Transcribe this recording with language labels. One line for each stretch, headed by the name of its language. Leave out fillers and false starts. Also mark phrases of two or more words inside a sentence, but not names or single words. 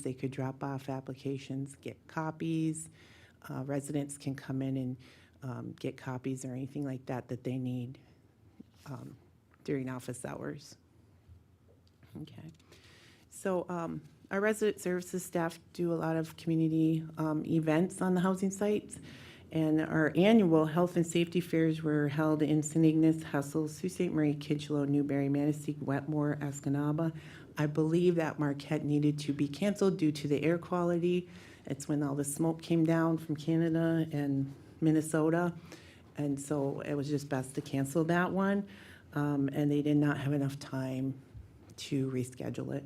English: They could drop off applications, get copies. Residents can come in and get copies or anything like that that they need during office hours. Okay. So our resident services staff do a lot of community events on the housing sites. And our annual health and safety fairs were held in St. Ignace, Hessel, Sault Ste. Marie, Kitchelow, Newberry, Manistee, Wetmore, Escanaba. I believe that Marquette needed to be canceled due to the air quality. It's when all the smoke came down from Canada and Minnesota. And so it was just best to cancel that one. And they did not have enough time to reschedule it.